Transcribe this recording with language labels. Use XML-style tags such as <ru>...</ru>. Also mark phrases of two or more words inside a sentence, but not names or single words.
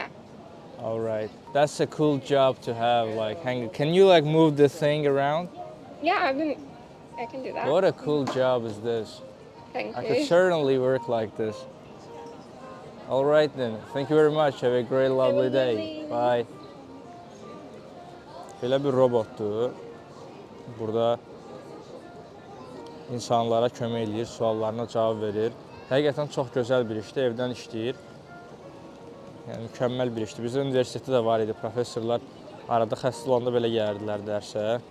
<en>All right. That's a cool job to have. Like, can you like move the thing around? Yeah, I can do that. What a cool job is this? Thank I you. could certainly work like this. All right then. Thank you very much. Have a great, lovely day. lovely- Bye.</en> <az>Belə bir robotdur. Burada insanlara kömək eləyir, suallarına cavab verir. Həqiqətən çox gözəl bir işdir, evdən işləyir. Yəni mükəmməl bir işdir. Bizdə universitetdə də var idi, professorlar arada xəstə olanda belə gəlirdilər dərsə.</az>